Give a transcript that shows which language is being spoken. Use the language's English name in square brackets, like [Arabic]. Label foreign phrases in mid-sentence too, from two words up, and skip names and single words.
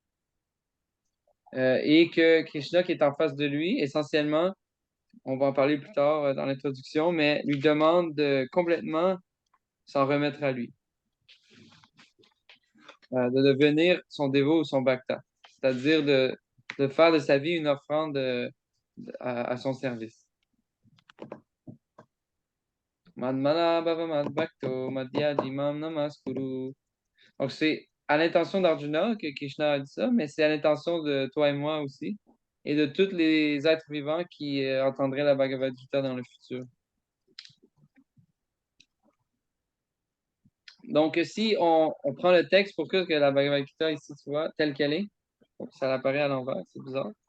[French] Et que Krishna, qui est en face de lui, essentiellement, on va en parler plus tard dans l'introduction, mais lui demande de complètement s'en remettre à lui, de devenir son dévot ou son bhakta, c'est-à-dire de faire de sa vie une offrande à son service. [Sanskrit] मन्मना भव मद्भक्तो मद्याजीमां नमस्कुरु. [French] Donc, c'est à l'intention d'Arjuna que Krishna a dit ça, mais c'est à l'intention de toi et moi aussi, et de tous les êtres vivants qui entendraient la Bhagavad Gita dans le futur. Donc, si on prend le texte pour que la Bhagavad Gita ici, tu vois, telle qu'elle est, ça apparaît à l'envers, c'est bizarre.